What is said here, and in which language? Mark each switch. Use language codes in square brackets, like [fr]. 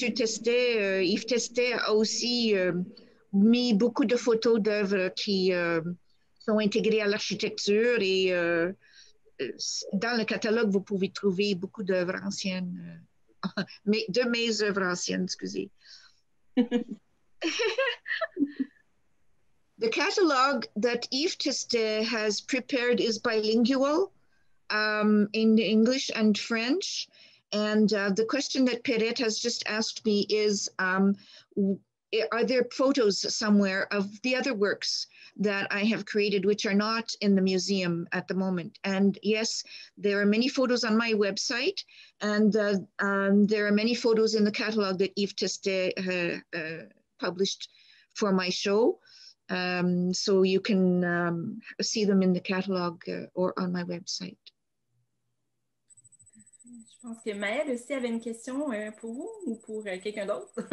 [fr] Testet, Yves Testet a aussi mis beaucoup de photos d'œuvres qui sont intégrées à l'architecture et dans le catalogue, vous pouvez trouver beaucoup d'œuvres anciennes, de mes œuvres anciennes, excusez. [en] The catalogue that Yves Testet has prepared is bilingual in English and French. And the question that Perrette has just asked me is, are there photos somewhere of the other works that I have created which are not in the museum at the moment? And yes, there are many photos on my website, and there are many photos in the catalog that Yves Testet published for my show. So you can see them in the catalog or on my website. [fr] Je pense que Maëlle aussi avait une question pour vous ou pour quelqu'un d'autre.